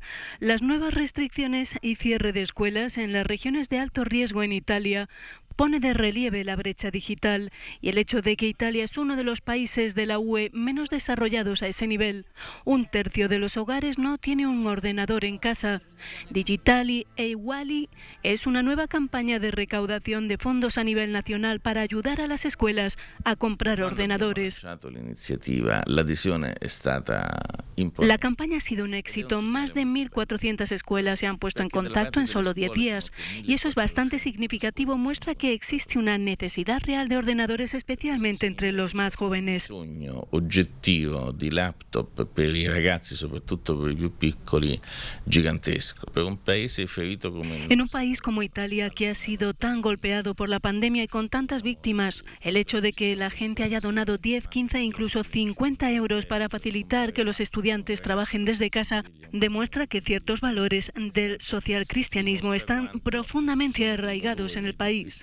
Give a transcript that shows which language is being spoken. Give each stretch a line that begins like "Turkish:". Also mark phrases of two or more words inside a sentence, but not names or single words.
Spanish: Las nuevas restricciones y cierre de escuelas en las regiones de alto riesgo en Italia pone de relieve la brecha digital y el hecho de que Italia es uno de los países de la UE menos desarrollados a ese nivel. 1/3 de los hogares no tiene un ordenador en casa. Digitali e Iguali es una nueva campaña de recaudación de fondos a nivel nacional para ayudar a las escuelas a comprar ordenadores. La campaña ha sido un éxito. Más de 1.400 escuelas se han puesto en contacto en solo 10 días y eso es bastante significativo. Muestra que existe una necesidad real de ordenadores, especialmente entre los más jóvenes.
Italian: Oggettivo di laptop per i ragazzi, soprattutto per i più piccoli, gigantesco. Per un paese ferito come
Spanish: en un país como Italia, que ha sido tan golpeado por la pandemia y con tantas víctimas, el hecho de que la gente haya donado 10, 15 e incluso 50 euros para facilitar que los estudiantes trabajen desde casa demuestra que ciertos valores del socialcristianismo están profundamente arraigados en el país.